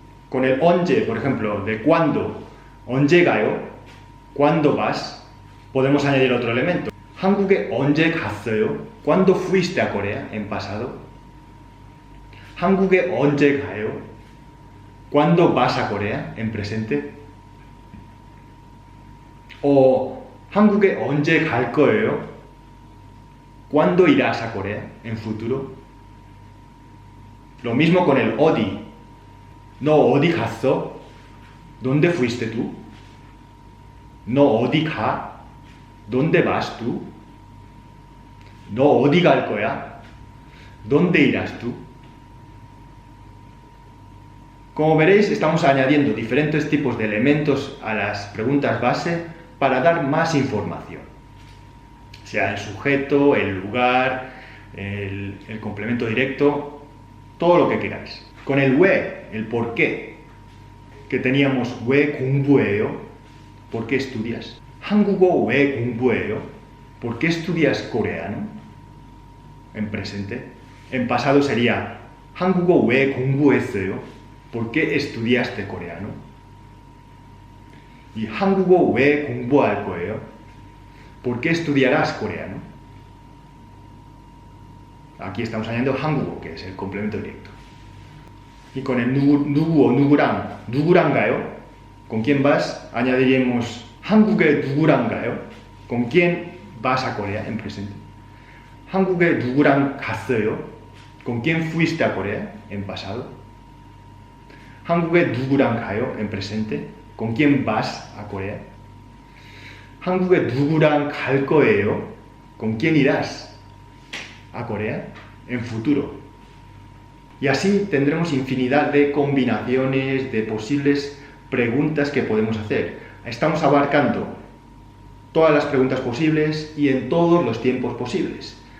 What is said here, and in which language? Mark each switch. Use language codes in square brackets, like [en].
[es] Con el 언제, por ejemplo, de cuándo, [ko] 언제 가요? [es] ¿Cuándo vas? Podemos añadir otro elemento. [ko] 한국에 언제 갔어요? [es] ¿Cuándo fuiste a Corea en pasado? [ko] 한국에 언제 가요? [es] ¿Cuándo vas a Corea en presente? [ko] O 한국에 언제 갈 거예요? [es] ¿Cuándo irás a Corea en futuro? Lo mismo con el 어디. ¿No [ko] 어디 갔어? [es] ¿Dónde fuiste tú? ¿No [ko] 어디 가? [es] ¿Dónde vas tú? ¿No [ko] 어디 갈 거야? [es] ¿Dónde irás tú? Como veréis, estamos añadiendo diferentes tipos de elementos a las preguntas base para dar más información. Sea el sujeto, el lugar, el complemento directo, todo lo que queráis. Con el 왜, el por qué, que teníamos [ko] 왜 공부해요, [es] ¿por qué estudias? [ko] 한국어 왜 공부해요? [es] ¿Por qué estudias coreano? En presente. En pasado sería [ko] 한국어 왜 공부했어요? [es] ¿Por qué estudiaste coreano? [ko] Y 한국어 왜 공부할 거예요? [es] ¿Por qué estudiarás coreano? Aquí estamos añadiendo 한국어, que es el complemento directo. Y con el 누구 o [ko] 누구랑 가요? [es] ¿Con quién vas? Añadiremos [ko] 한국에 누구랑 가요? [es] ¿Con quién vas a Corea en presente? [ko] 한국에 누구랑 갔어요? [es] ¿Con quién fuiste a Corea en pasado? [ko] 한국에 누구랑 가요 [es] en presente? ¿Con quién vas a Corea? [ko] 한국에 누구랑 갈 거예요? [es] ¿Con quién irás a Corea en futuro? Y así tendremos infinidad de combinaciones, de posibles preguntas que podemos hacer. Estamos abarcando todas las preguntas posibles y en todos los tiempos posibles.